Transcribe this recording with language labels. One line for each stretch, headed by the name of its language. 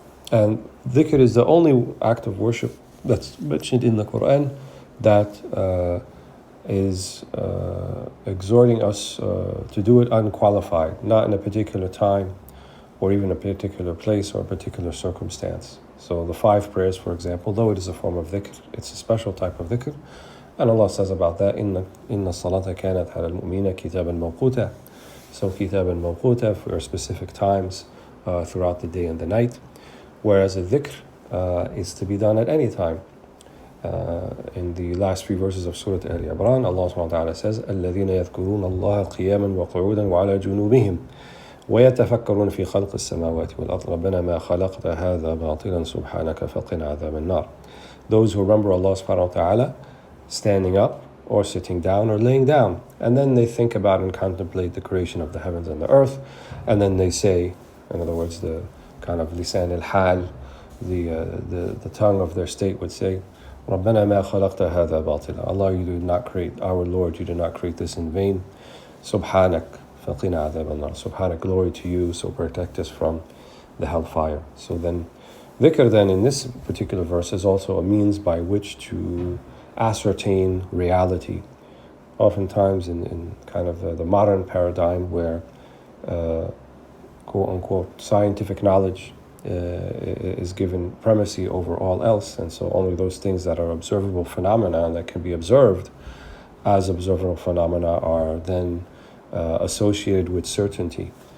English: And dhikr is the only act of worship that's mentioned in the Quran that is exhorting us to do it unqualified, not in a particular time or even a particular place or a particular circumstance. So the 5 prayers, for example, though it is a form of dhikr, it's a special type of dhikr. And Allah says about that,
Arabic: إِنَّ الصَّلَاةَ كَانَتْ عَلَى الْمُؤْمِنِينَ كِتَابًا مَوْقُوتًا.
English: So
Arabic: كِتَابًا مَوْقُوتًا
English: for specific times throughout the day and the night. Whereas a dhikr is to be done at any time. In the last few verses of Surah Al-Imran, Allah subhanahu wa ta'ala says,
Arabic: الَّذِينَ يَذْكُرُونَ اللَّهَ قِيَامًا وَقُعُودًا وَعَلَى جُنُوبِهِمْ ويتفكرون في خلق السماوات والأرض ربنا ما خلقت هذا باطلا سبحانك فقنا عذاب النار.
English: Those who remember Allah subhanahu wa ta'ala standing up or sitting down or laying down, and then they think about and contemplate the creation of the heavens and the earth, and then they say, in other words, the kind of lisan al-hal, the tongue of their state would say,
Arabic: ربنا ما خلقت هذا باطلا.
English: Allah, you did not create, our Lord, you did not create this in vain.
Arabic: Subhanak فقنا عذاب النار.
English: Subhanak, glory to you, so protect us from the hellfire. So then, dhikr then in this particular verse is also a means by which to ascertain reality. Oftentimes in kind of the modern paradigm where quote unquote scientific knowledge is given primacy over all else, and so only those things that are observable phenomena and that can be observed as observable phenomena are then associated with certainty.